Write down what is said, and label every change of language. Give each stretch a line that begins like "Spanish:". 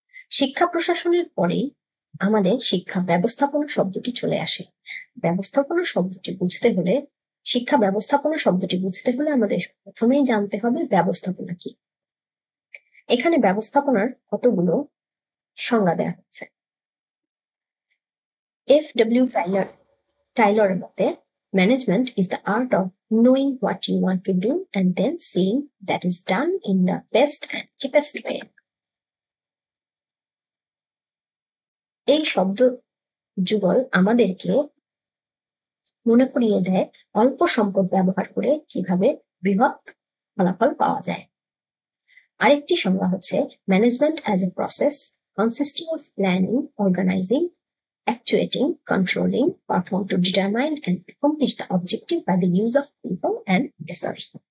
Bangla: শিক্ষা প্রশাসনের পরে আমাদের শিক্ষা ব্যবস্থাপনা শব্দটি চলে আসে। ব্যবস্থাপনা শব্দটি বুঝতে হলে, শিক্ষা ব্যবস্থাপনা শব্দটি বুঝতে হলে আমাদের প্রথমেই জানতে হবে ব্যবস্থাপনা কি। এখানে ব্যবস্থাপনার কতগুলো সংজ্ঞা দেওয়া হচ্ছে।
English: F.W.
Bangla: টাইলরের মতে,
English: Management is the art of knowing what you want to do and then seeing that is done in the best and cheapest way.
Bangla: এই শব্দ যুগল আমাদেরকে মনে করিয়ে দেয় অল্প সম্পদ ব্যবহার করে কিভাবে বৃহৎ ফলাফল পাওয়া যায়।
English: আরেকটি সংজ্ঞা হচ্ছে management as a process consisting of planning, organizing, actuating, controlling, performed to determine and accomplish the objective by the use of people and resource.